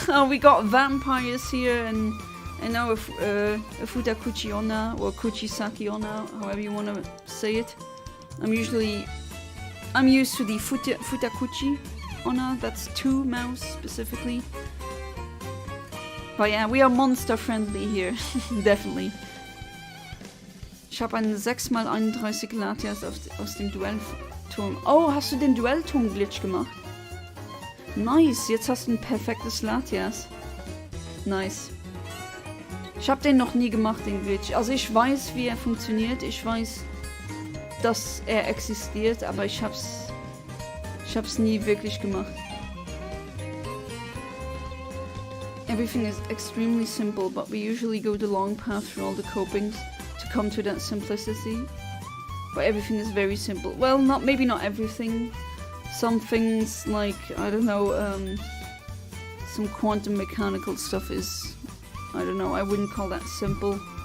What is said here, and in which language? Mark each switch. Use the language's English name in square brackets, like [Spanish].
[English] Oh, we got vampires here, and now a Futakuchi Onna, or Kuchisaki Onna, however you want to say it. I'm used to the Futakuchi Onna, that's two mouse specifically. But yeah, we are monster friendly here, definitely. [German] Ich habe einen 6x31 Latias aus dem Duellturm. Oh, hast du den Duellturm-Glitch gemacht? Nice, jetzt hast du ein perfektes Latias. Nice. Ich habe den noch nie gemacht, den Glitch. Also ich weiß, wie er funktioniert. Ich weiß, dass er existiert, aber ich hab's nie wirklich gemacht. [English] Everything is extremely simple, but we usually go the long path through all the copings to come to that simplicity. But everything is very simple. Well, maybe not everything. Some things like, I don't know, some quantum mechanical stuff is, I don't know, I wouldn't call that simple.